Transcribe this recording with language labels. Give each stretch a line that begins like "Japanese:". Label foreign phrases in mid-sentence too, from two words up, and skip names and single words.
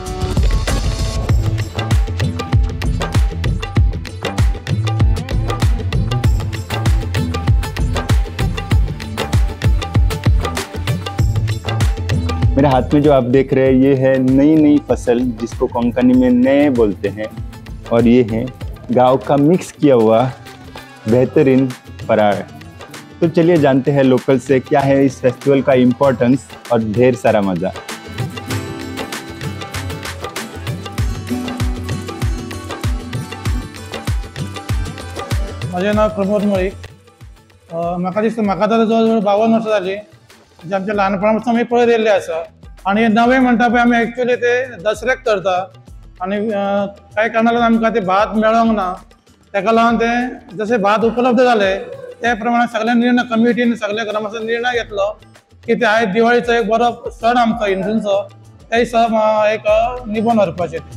Hindi: मेरे हाथ में जो आप देख रहे हैं ये है नई नई फसल, जिसको कोंकणी में नए बोलते हैं, और ये है गांव का मिक्स किया हुआ बेहतरीन फराळ। तो चलिए जानते हैं लोकल से क्या है इस फेस्टिवल का इम्पोर्टेंस और ढेर सारा मजा।
Konkani: माझे नाव प्रमोद मळीक। म्हाका दिसता म्हाका तर जवळ 52 वर्सां जाली, जे आमच्या ल्हानपणापासून आमी पळयत येयल्ले आसा। आणि नवे म्हणटा पळय आमी एक्चुअली ते दसऱ्याक करता आणि कांय कारणान आमकां ते भात मेळोंक ना, ताका लागून ते जसे भात उपलब्ध जाले त्या प्रमाणे सगळ्या निर्णय कमिटीन सगळ्या ग्रामस्थांनी निर्णय घेतलो की ते आयज दिवाळीचो एक बरो सण आमचो हिंदूंचो ते सण एक निभून व्हरपाचें।